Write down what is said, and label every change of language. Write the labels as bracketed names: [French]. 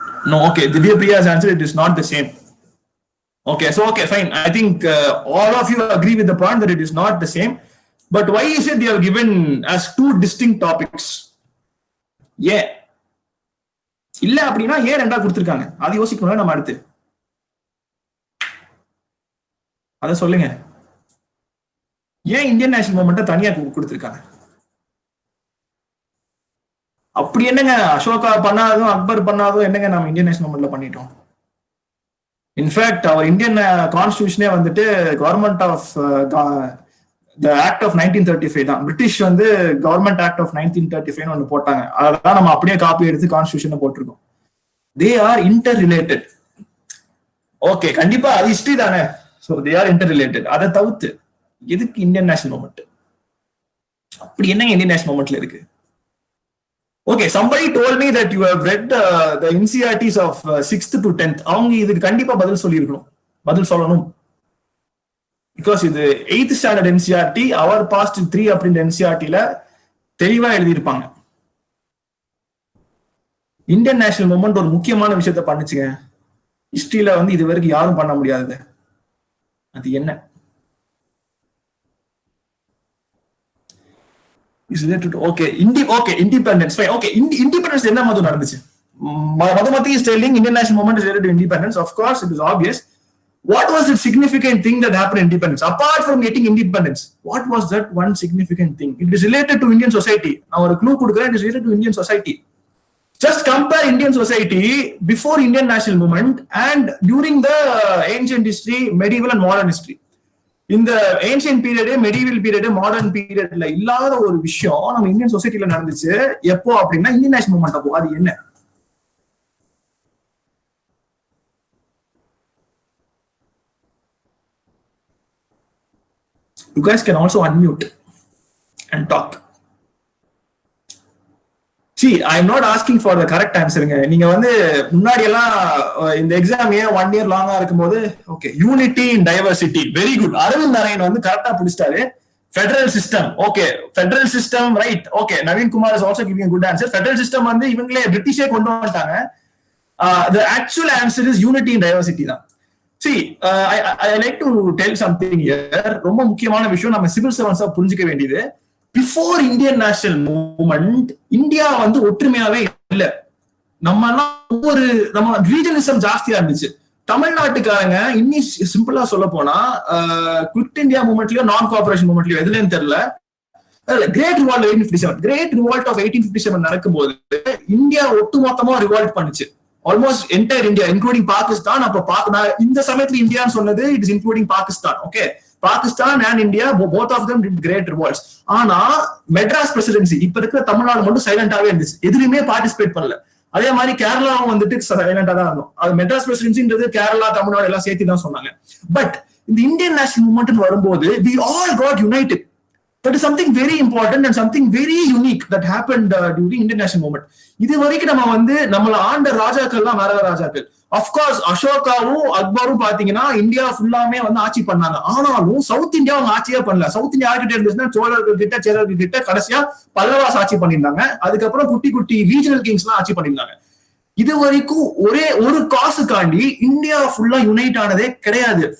[English] No, okay. Divya Priya's answer, it is not the same. Okay, so okay, fine. I think all of you agree with the point that it is not the same. But why is it they are given as 2 distinct topics? Yeah. [Tamil] இல்ல அப்படின்னா ஏன் ரெண்டா கொடுத்திருக்காங்க? அது யோசிக்கணும்ல நம்ம அடுத்து. அத சொல்லுங்க. ஏன் இந்தியன் நேஷனல் மூவ்மெண்ட் தனியா கொடுத்திருக்காங்க? அப்படி என்னங்க அசோகா பண்ணாதும் அக்பர் பண்ணாதும் என்னங்க நம்ம இந்தியன் நேஷனல் மூவ்மெண்ட்ல பண்ணிட்டோம்? இன்ஃபேக்ட் அவர் இந்தியன் கான்ஸ்டிடியூஷனே வந்துட்டு government of the act of 1935 தான். பிரிட்டிஷ் வந்து கவர்மெண்ட் ஆக்ட் ஆஃப் 1935 ஒன்று போட்டாங்க. அதான் நம்ம அப்படியே காப்பி எடுத்து கான்ஸ்டிடியூஷன் போட்டிருக்கோம். [English] They are inter related. Okay, [Tamil] கண்டிப்பா அது ஹிஸ்டரி தானே. [English] So they are inter related. [Tamil] அதை தவிர்த்து எதுக்கு இந்தியன் நேஷனல் மூவ்மெண்ட்? அப்படி என்னங்க இந்தியன் நேஷனல் மூவ்மெண்ட்ல இருக்கு? [English] Okay, somebody told me that you have read the NCERTs of 6th to 10th. [Tamil] அவங்க இதுக்கு கண்டிப்பா பதில் சொல்லணும். பிகாஸ் இது 8th ஸ்டாண்டர்ட் NCERT, அவர் பாஸ்ட் 3 அப்படின்ற NCERTல தெளிவா எழுதியிருப்பாங்க. இந்தியன் நேஷனல் மூவ்மெண்ட் ஒரு முக்கியமான விஷயத்த பண்ணுச்சுங்க. ஹிஸ்டரியில வந்து இது வரைக்கும் யாரும் பண்ண முடியாதது. அது என்ன? [English] is related to independence. Fine. [Tamil] Okay, independence என்ன மாதிரி நடந்துச்சு? [English] Madhumati is telling Indian national movement is related to independence. Of course, it is obvious. What was the significant thing that happened in independence? Apart from getting independence, what was that one significant thing? It is related to Indian society. Now, a clue could it is related to Indian society. Just compare Indian society before Indian national movement and during the ancient history, medieval and modern history. [Tamil] இந்த ancient period, medieval period, modern பீரியட்ல இல்லாத ஒரு விஷயம் நம்ம Indian சொசைட்டில நடந்துச்சு. எப்போ அப்படின்னா இந்தியன் நேஷனல் மூவ்மெண்ட். அப்போ அது என்ன? [English] You guys can also unmute and talk. See, I am not asking for the correct answerங்க. [Tamil] நீங்க வந்து முன்னாடி எல்லாம் இந்த எக்ஸாம் ஏன் 1 year லாங்கா இருக்கும்போது [English] Okay unity in diversity, very good. [Tamil] Aravind Narayan வந்து கரெக்டா பிடிச்சிட்டாரு. Federal system, okay federal system, right. Okay, Naveen Kumar [English] Is also giving good answer. [Tamil] Federal system வந்து இவங்களே பிரிட்டிஷே கொண்டு வந்துட்டாங்க. [English] The actual answer is unity in diversity தான். See, I like to tell something here. [Tamil] ரொம்ப முக்கியமான விஷயம் நம்ம சிவில் சர்வன்ஸா புரிஞ்சுக்க வேண்டியது. [English] before Indian national movement [Tamil] India வந்து ஒற்றுமையாவே இல்ல. நம்ம ரீஜனிசம் ஜாஸ்தியா இருந்துச்சு. தமிழ்நாட்டுக்காரங்க இன்னும் சிம்பிளா சொல்ல போனா குவிட் இந்தியா மூவ்மெண்ட்லயோ நான் கோஆபரேஷன் மூவ்மெண்ட்லயோ எதுலன்னு தெரியல, கிரேட் ரிவால்ட் ஆஃப் 1857 நடக்கும்போது இந்தியா ஒட்டுமொத்தமா ரிவால்ட் பண்ணுச்சு. [English] Almost entire India including Pakistan. [Tamil] அப்ப நான் இந்த சமயத்துல இந்தியான்னு சொன்னது [English] It is including Pakistan. Okay, Pakistan and India both of them did great revolts. [Tamil] ஆனா மெட்ராஸ் பிரசிடென்சி இப்ப இருக்கிற தமிழ்நாடு மட்டும் சைலண்டாவே இருந்துச்சு, எதுலையுமே பார்ட்டிசிபேட் பண்ணல. அதே மாதிரி கேரளாவும் வந்துட்டு சைலண்டா தான் இருந்தோம். அது மெட்ராஸ் பிரசிடென்சின்றது கேரளா தமிழ்நாடு எல்லாம் சேர்த்து தான் சொன்னாங்க. [English] but [Tamil] இந்த [English] Indian national movement வரும்போது we all got united. That is something very important and something very unique that happened during Indian national movement. [Tamil] இது வரைக்கும் நம்ம வந்து நம்மள ஆண்ட ராஜாக்கள்லாம் வேற ராஜாக்கள். அப்கோர்ஸ் அசோகாவும் அக்பரும் பாத்தீங்கன்னா இந்தியா ஃபுல்லாமே வந்து ஆட்சி பண்ணாங்க. ஆனாலும் சவுத் இந்தியா அவங்க ஆட்சியே பண்ணல. சவுத் இந்தியா யார்கிட்ட இருந்துச்சுன்னா சோழர்கள் கிட்ட, சேரர்கள் கிட்ட, கடைசியா பல்லவாஸ் ஆட்சி பண்ணியிருந்தாங்க. அதுக்கப்புறம் குட்டி குட்டி ரீஜனல் கிங்ஸ் எல்லாம் ஆட்சி பண்ணியிருந்தாங்க. இது வரைக்கும் ஒரே ஒரு காசுக்காண்டி இந்தியா ஃபுல்லா யுனைட் ஆனதே கிடையாது.